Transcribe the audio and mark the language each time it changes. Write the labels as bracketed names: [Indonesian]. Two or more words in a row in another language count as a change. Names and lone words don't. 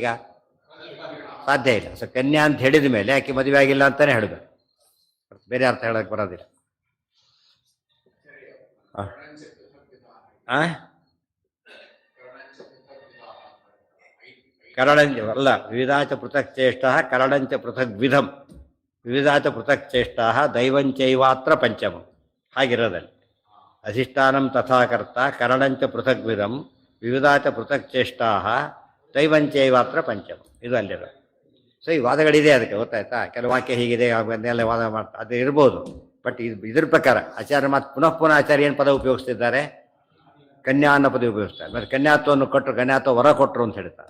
[Kannada] ಸಾಧ್ಯ ಇಲ್ಲ. ಸೊ ಕನ್ಯಾ ಅಂತ ಹೇಳಿದ ಮೇಲೆ ಆಕೆ ಮದುವೆ ಆಗಿಲ್ಲ ಅಂತಾನೆ ಹೇಳಬೇಕು, ಬೇರೆ ಅರ್ಥ ಹೇಳಕ್ಕೆ ಬರೋದಿಲ್ಲ. [Sanskrit] ಕರಣಂಚ ಅಲ್ಲ, ವಿವಿಧಾಚ ಪೃಥಕ್ ಚೇಷ್ಟ ಕರಣಂಚ ಪೃಥಕ್ ವಿಧಂ, ವಿವಿಧಾಚ ಪೃಥಕ್ ಚೇಷ್ಟ ದೈವಂಚೈವಾತ್ರ ಪಂಚಮಂ. ಹಾಗಿರೋದಲ್ಲಿ ಅಧಿಷ್ಠಾನಂ ತಥಾಕರ್ತ ಕರಣಂಚ ಪೃಥಕ್ ವಿಧಂ ವಿವಿಧಾಚ ಪೃಥಕ್ ಚೇಷ್ಟಾ ದೈವಂಚೈವಾತ್ರ ಪಂಚಮಂ. [Kannada] ಇದು ಅಲ್ಲಿರೋದು. ಸೊ ಈ ವಾದಗಳಿದೆ ಅದಕ್ಕೆ. ಗೊತ್ತಾಯ್ತಾ? ಕೆಲವು ವಾಕ್ಯ ಹೀಗಿದೆ, ಅದನ್ನೆಲ್ಲ ವಾದ ಮಾಡ್ತಾ ಅದು ಇರ್ಬೋದು. ಬಟ್ ಇದ್ರ ಪ್ರಕಾರ ಆಚಾರ್ಯ ಮಾತು ಪುನಃ ಆಚಾರ್ಯ ಏನು ಪದ ಉಪಯೋಗಿಸ್ತಿದ್ದಾರೆ? ಕನ್ಯಾ ಅನ್ನೋ ಪದ ಉಪಯೋಗಿಸ್ತಾರೆ. ಮತ್ತು ಕನ್ಯಾತ್ವವನ್ನು ಕೊಟ್ಟರು, ಕನ್ಯಾತ್ವ ವರ ಕೊಟ್ಟರು ಅಂತ ಹೇಳ್ತಾರೆ.